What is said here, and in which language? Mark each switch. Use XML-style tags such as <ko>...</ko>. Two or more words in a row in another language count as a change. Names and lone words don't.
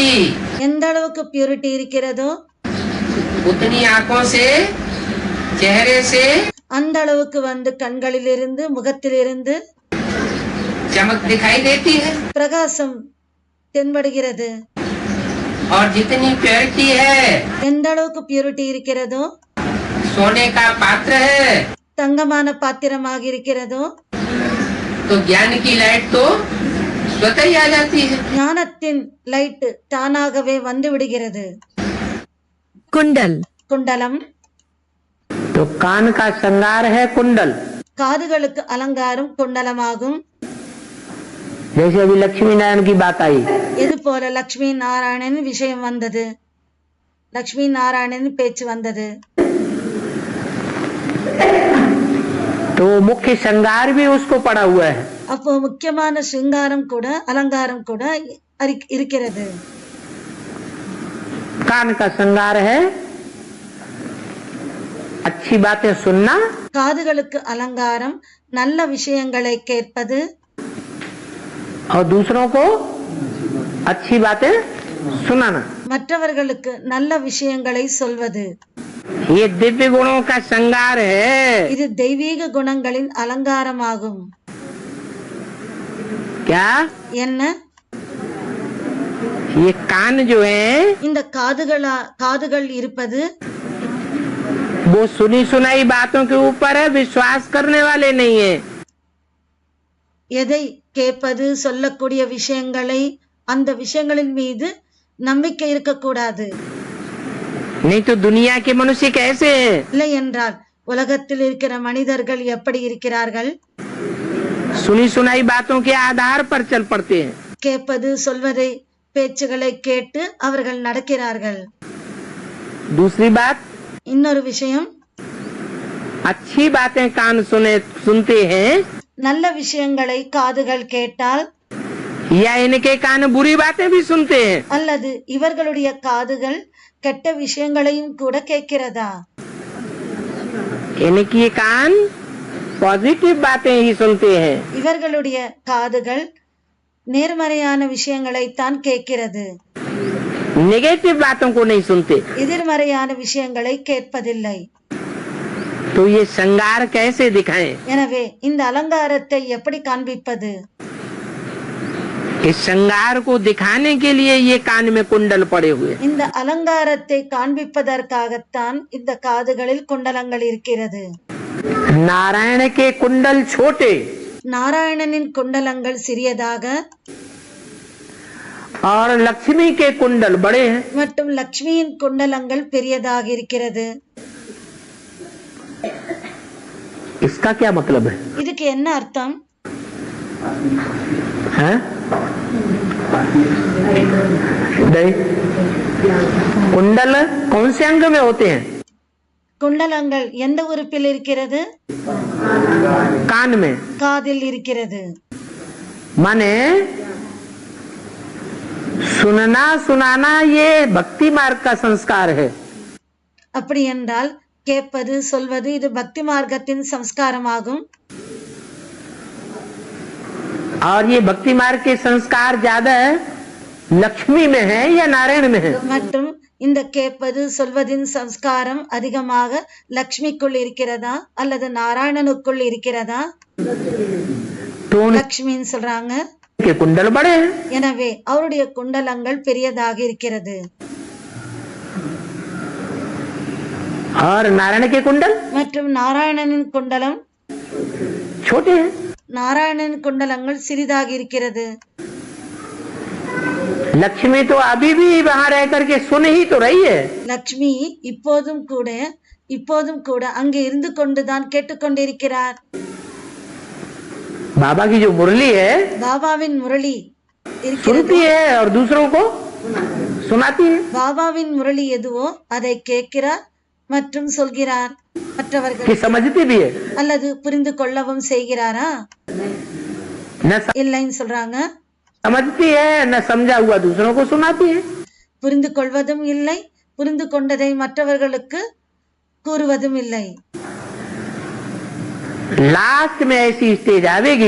<ta>எந்த அளவுக்கு பியூரிட்டி இருக்கிறதோ</ta> <hi>उतनी आंखों से चेहरे से</hi> <ta>அந்த அளவுக்கு கண்களிலிருந்து முகத்திலிருந்து</ta> <hi>चमक दिखाई देती है।</hi> <ta>பிரகாசம் தென்படுகிறது।</ta> <hi>और जितनी प्योरिटी है</hi> <ta>எந்த அளவுக்கு பியூரிட்டி இருக்கிறதோ</ta> <hi>सोने का पात्र है,</hi> <ta>தங்கமான பாத்திரமாக இருக்கிறதோ</ta> <hi>तो ज्ञान की लाइट तो स्वतः ही आ जाती है।</hi> <ta>ஞானத்தின் லைட் தானாகவே வந்து விடுகிறது।</ta> <hi>कुंडल,</hi> <ta>குண்டலம்</ta> <hi>तो कान का श्रृंगार है कुंडल।</hi> <ta>காதுகளுக்கு அலங்காரம் குண்டலமாகும்।</ta> <hi>जैसे अभी लक्ष्मी नारायण की बात आई,</hi> <ta>எது போல லக்ஷ்மி நாராயணன் விஷயம் வந்தது, லக்ஷ்மி நாராயணன் பேச்சு வந்தது,</ta> <hi>तो मुख्य श्रृंगार भी उसको पड़ा हुआ है।</hi> <ta>அப்போ முக்கியமான சிங்காரம் கூட அலங்காரம் கூட இருக்கிறது।</ta> <hi>कान का श्रृंगार है अच्छी बातें सुनना,</hi> <ta>காதுகளுக்கு அலங்காரம் நல்ல விஷயங்களை கேட்பது,</ta> <hi>और दूसरों को अच्छी बातें सुनाना।</hi> <ta>மற்றவர்களுக்கு நல்ல விஷயங்களை சொல்வது।</ta> <hi>ये दिव्य गुणों का श्रृंगार है।</hi> <ta>இது தெய்வீக குணங்களின் அலங்காரமாகும்।</ta> <hi>क्या</hi> <ta>என்ன?</ta> <hi>ये कान जो है</hi> <ta>இந்த காதுகள் இருப்பது</ta> <hi>वो सुनी सुनाई बातों के ऊपर है, विश्वास करने वाले नहीं है।</hi> <ta>எதை கேட்பது, சொல்லக்கூடிய விஷயங்களை, அந்த விஷயங்களின் மீது நம்பிக்கை இருக்கக்கூடாது।</ta> <hi>नहीं तो दुनिया के मनुष्य कैसे हैं?</hi> <ta>இல்லை என்றால் உலகத்தில் இருக்கிற மனிதர்கள் எப்படி இருக்கிறார்கள்?</ta> <hi>सुनी सुनाई बातों के आधार पर चल पड़ते हैं।</hi> <ta>கேட்பது சொல்வதை பேச்சுகளை கேட்டு அவர்கள் நடக்கிறார்கள்.</ta> <hi>दूसरी बात,</hi> <ta>இன்னொரு விஷயம்,</ta> <hi>अच्छी बातें कान सुनते हैं</hi> <ta>நல்ல விஷயங்களை காதுகள் கேட்டால்</ta> <hi>या इनके कान बुरी बातें भी सुनते हैं?</hi> <ta>அல்லது இவர்களுடைய காதுகள் கெட்ட விஷயங்களையும் கூட கேட்கிறதா?</ta> <hi>इनकी कान पॉजिटिव बातें ही सुनते हैं।</hi> <ta>இவர்களுடைய காதுகள் நேர்மறையான விஷயங்களை தான் கேட்கிறது,</ta> <hi>नेगेटिव बातों को नहीं सुनते।</hi> <ta>எதிர்மறையான விஷயங்களை கேட்பதில்லை.</ta> <hi>तो ये श्रृंगार कैसे दिखाएं?</hi> <ta>எனவே இந்த அலங்காரத்தை எப்படி காண்பிப்பது?</ta> <hi>इस श्रृंगार को दिखाने के लिए ये कान में कुंडल पड़े हुए।</hi> <ta>இந்த அலங்காரத்தை காண்பிப்பதற்காகத்தான் இந்த காதுகளில் குண்டலங்கள் இருக்கிறது.</ta> <hi>नारायण के कुंडल छोटे</hi> <ta>நாராயணனின் குண்டலங்கள் சிறியதாக</ta> <hi>और लक्ष्मी के कुंडल बड़े हैं।</hi> <ta>மற்றும் லக்ஷ்மியின் குண்டலங்கள் பெரியதாக இருக்கிறது.</ta> <hi>इसका क्या मतलब है?</hi> <ta>இதுக்கு என்ன அர்த்தம்?</ta> <hi>हैं? नहीं। कुंडल कौन से अंग में होते हैं?</hi> <ta>குண்டலங்கள் எந்த உறுப்பில் இருக்கிறது?</ta> <hi>कान में।</hi> <ta>காதில் இருக்கிறது.</ta> <hi>माने सुनना सुनाना ये भक्ति मार्ग का संस्कार है।</hi> <ta>அப்படி என்றால் கேட்பது சொல்வது இது பக்தி மார்க்கத்தின் சம்ஸ்காரமாகும்.</ta> <hi>और ये भक्ति मार्ग के संस्कार ज्यादा लक्ष्मी में है या नारायण में है?</hi> <ta>மற்றும் இந்த கேட்பது சொல்வதின் சம்ஸ்காரம் அதிகமாக லக்ஷ்மிக்குள் இருக்கிறதா அல்லது நாராயணனுக்குள் இருக்கிறதா?</ta> <hi>तो</hi> <ta>லக்ஷ்மின்னு சொல்றாங்க.</ta> <hi>के कुंडल बड़े हैं।</hi> <ta>எனவே அவருடைய குண்டலங்கள் பெரியதாக இருக்கிறது.</ta> <hi>और नारायण के कुंडल</hi> <ta>மற்றும் நாராயணனின் குண்டலம்</ta> <hi>छोटे हैं।</hi> <ta>நாராயணனின் குண்டலங்கள் சிறிதாக இருக்கிறது.</ta> <hi>लक्ष्मी तो अभी भी वहां रह करके सुन ही तो रही है।</hi> <ta>லக்ஷ்மி இப்போதும் கூட அங்கே இருந்து கொண்டுதான் கேட்டுக்கொண்டிருக்கிறார்.</ta> <hi>बाबा की जो मुरली है</hi> <ta>பாபாவின் முரளி இருக்கிறது.</ta> <hi>सुनती है और दूसरों को सुनाती है।</hi> <ta>பாபாவின் முரளி எதுவோ அதை கேட்கிறார் மற்றும் சொல்கிறார். மற்றவர்கள்</ta> <hi>कि समझती भी है।</hi> <ta>அல்லது புரிந்து கொள்ளவும் செய்கிறாரா?</ta> <hi>न</hi> <ta>இல்லைன்னு சொல்றாங்க.</ta> <hi>समझती है न समझा हुआ दूसरों को सुनाती है।</hi> <ta>புரிந்து கொள்வதும் இல்லை, புரிந்து கொண்டதை மற்றவர்களுக்கு கூறுவதும் இல்லை.</ta> <hi>लास्ट में ऐसी स्टेज आवेगी</hi>